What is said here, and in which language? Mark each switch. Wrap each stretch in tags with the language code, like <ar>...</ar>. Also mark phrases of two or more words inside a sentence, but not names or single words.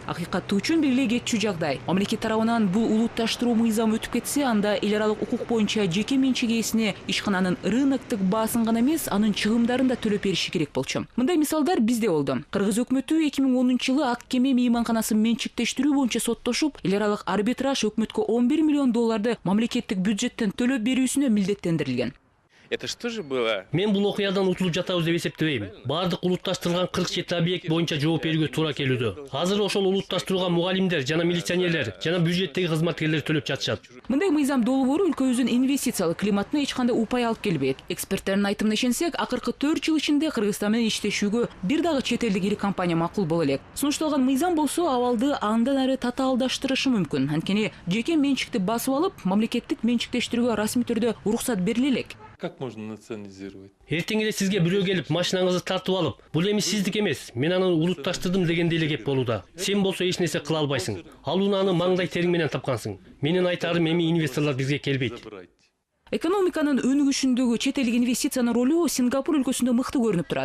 <ky>Акыйкатты үчүн белгилей кетчү жагдай. Мамлекет тарабынан бул улутташтыруу мыйзамы өтүп кетсе, анда эл аралык укук боюнча жеке менчик ээсине ишкананын рыноктук баасын гана эмес, анын чыгымдарын да төлөп бериши керек болчу. Мындай мисалдар бизде болду. Кыргыз өкмөтү 2010-жылы ак кеме мейманканасын менчиктештирүү боюнча соттошуп, эл аралык арбитраж өкмөткө 11 миллион долларды мамлекеттик бюджеттен төлөп берүүсүнө милдеттендирилген.</ky> <ru>Это что же было?</ru> <ky>Мен бул окуядан утулуп жатабыз деп эсептебейм. Баардык улутташтырылган 47 объект боюнча жооп берүүгө туура келүүдө. Азыр ошол улутташтырууга мугалимдер жана милиционерлер жана бюджеттеги кызматкерлер төлөп жатышат. Мындай мыйзам долбоору өлкөбүздүн инвестициялык климатына эч кандай упай алып келбейт. Эксперттердин айтымына ишенсек, акыркы 4 жыл ичинде Кыргызстан менен иштешүүгө бир дагы чет элдик ири компания макул боло элек. Сунушталган мыйзам болсо абалды андан ары татаалдаштырышы мүмкүн. Анткени жеке менчикти басып алып, мамлекеттик менчиктештирүүгө расмий түрдө уруксат бериле элек.</ky> <ru>Как можно национализировать?</ru> <ky>Эртең эле сизге бирөө келип машинаңызды тартып алып, бул эми сиздик эмес, мен аны улутташтырдым дегенде эле кеп болууда. Сен болсо эч нерсе кыла албайсың. Ал унааны маңдай териң менен тапкансың. Менин айтарым, эми инвесторлор бизге келбейт. Экономиканын өнүгүшүндөгү чет элдик инвестициянын ролу Сингапур өлкөсүндө мыкты көрүнүп турат.</ky>